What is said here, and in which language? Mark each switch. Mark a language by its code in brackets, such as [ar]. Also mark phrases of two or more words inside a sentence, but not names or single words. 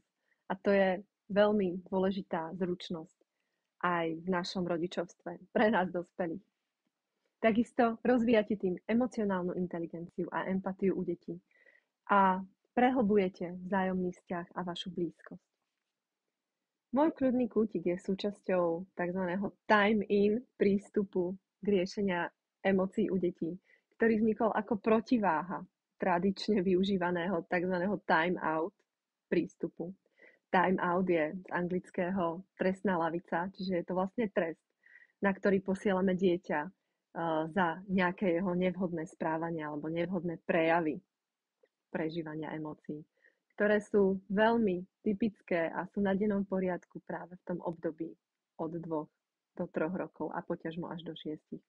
[sk] A to je veľmi dôležitá zručnosť aj v našom rodičovstve, pre nás dospelých. Takisto rozvíjate tým emocionálnu inteligenciu a empatiu u detí a prehlbujete vzájomný vzťah a vašu blízkosť. Môj kľudný kútik je súčasťou tzv. Time-in prístupu k riešenia emócií u detí, ktorý vznikol ako protiváha tradične využívaného tzv. Time-out prístupu. Time-out je z anglického trestná lavica, čiže je to vlastne trest, na ktorý posielame dieťa za nejaké jeho nevhodné správanie alebo nevhodné prejavy prežívania emócií, ktoré sú veľmi typické a sú na dennom poriadku práve v tom období od 2 do 3 rokov a poťažmo až do 6.